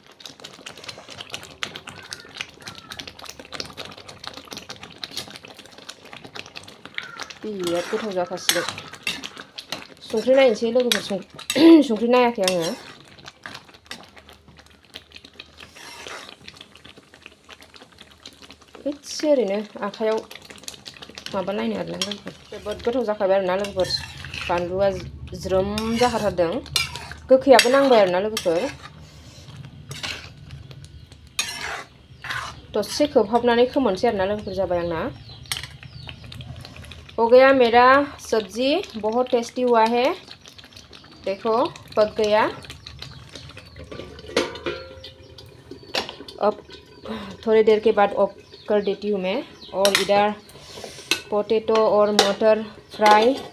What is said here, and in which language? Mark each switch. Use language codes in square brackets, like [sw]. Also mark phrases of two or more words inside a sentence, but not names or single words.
[brx] बिराद गोथाव जाखासिगोन संख्रि नायनोसै लोगोफोर संख्रि नायाखै आङो एसे ओरैनो आखायाव माबालायनो आरोना लोगोफोर जोबोद गोथाव जाखाबाय आरोना लोगोफोर बानलुआ ज्रोम जाखाथारदों गोखैयाबो नांबाय आरोना लोगोफोर दसे खोबहाबनानै खोमोनसै आरोना लोगोफोर जाबाय आंना [hi] हो गया मेरा सब्जी बहुत टेस्टी हुआ है देखो पक गया अब थोड़ी देर के बाद ऑफ कर देती हूँ मैं और इधर पोटैटो और मटर फ्राई